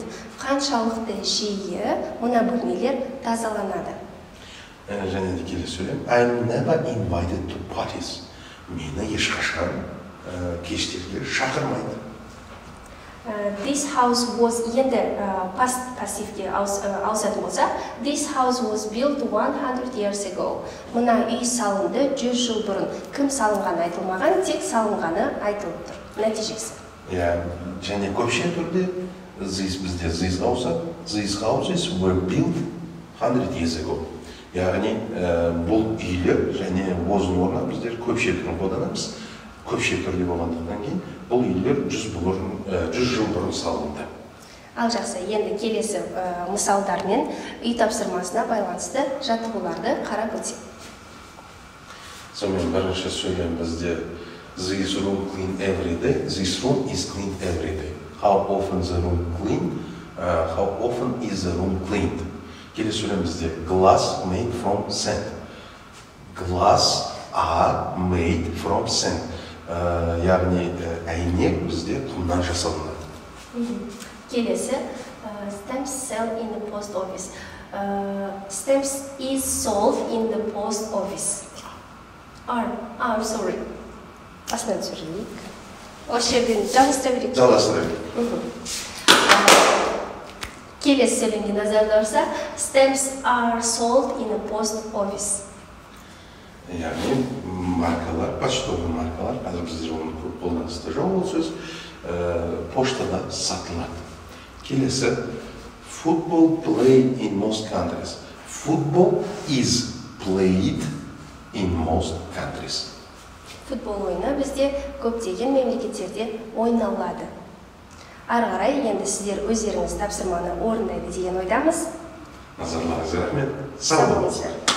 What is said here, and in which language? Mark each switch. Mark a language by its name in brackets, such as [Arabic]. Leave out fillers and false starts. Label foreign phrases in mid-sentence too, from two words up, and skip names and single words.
[Kazakh] Қаншалықты жиі мына бөлмелер тазаланады? Және де келесі сөйлем [English] I'm never invited to parties. [Kazakh] Мені ешқашан кештерге шақырмайды. [English] This house was енді past passiveге [Kazakh] ауысатын болса, [English] this house was built 100 years ago. [Kazakh] Мына үй салынды 100 жыл бұрын. Кім салынғаны айтылмаған, тек салынғаны айтылып тұр. Нәтижесі. Және көпше түрде бізде [English] these houses were built 100 years ago. [Kazakh] Яғни бұл үйлер және was-ның орнына біздер көпше түрін қолданамыз. Көпше түрде болғандықтан кейін бұл үйлер 100 жыл бұрын салынды. Ал жақсы, енді келесі мысалдармен үй тапсырмасына байланысты жаттығуларды қарап өтсек. Сонымен бірінші сөйлем бізде [English] this room clean every day. This room is cleaned every day. How often the room cleaned? How often is the room cleaned? [Kazakh] Келесі сөйлем бізде [English] glass made from sand. glass are made from sand. [Kazakh] Яғни әйнек бізде құмнан жасалынады. Келесі, [English] stamps sell in the post office. Stamps is sold in the post office. Sorry. [Kazakh] Астынан түсірейік. Осы жерден жалғастыра берейік. Жалғастыра берейік. Келесі сөйлемге назардарса, [English] stamps are sold in the post office. [Kazakh] Яғни маркалар, почтовый маркалар, қазір біздер оны көп қолданыста жоқ ол сөз, поштада сатылады. Келесі, [English] football played in most countries. Football is played in most countries. [Kazakh] Футбол ойыны бізде көптеген мемлекеттерде ойналады. Ары қарай енді сіздер өздеріңіз тапсырманы орындайды деген ойдамыз. Назарларыңызға рахмет. Сау болыңыздар.